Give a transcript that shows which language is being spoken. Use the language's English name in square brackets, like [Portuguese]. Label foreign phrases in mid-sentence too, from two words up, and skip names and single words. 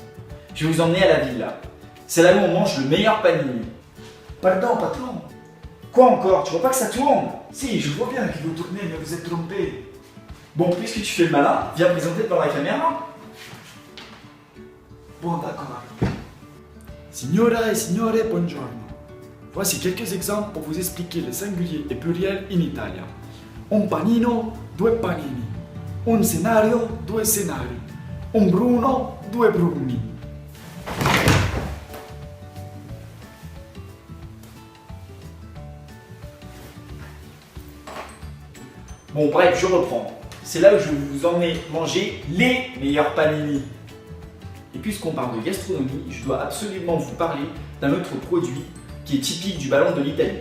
[French] Je vais vous emmener à la villa. C'est là où on mange le meilleur panini. Pardon, patron. Quoi encore? Tu vois pas que ça tourne? Si, je vois bien que vous tournez, mais vous êtes trompé. Bon, puisque tu fais le malin, viens présenter devant la caméra. Bon, d'accord. [Italian] Signora et signore, buongiorno. [French] Voici quelques exemples pour vous expliquer le singulier et pluriel [Italian] in Italia. Un panino, 2 panini. Un scenario, 2 scenari. Un bruno, 2 bruni. [French] Bon bref, je reprends. C'est là où je vais vous emmener manger les meilleurs panini. Et puisqu'on parle de gastronomie, je dois absolument vous parler d'un autre produit qui est typique du ballon de l'Italie.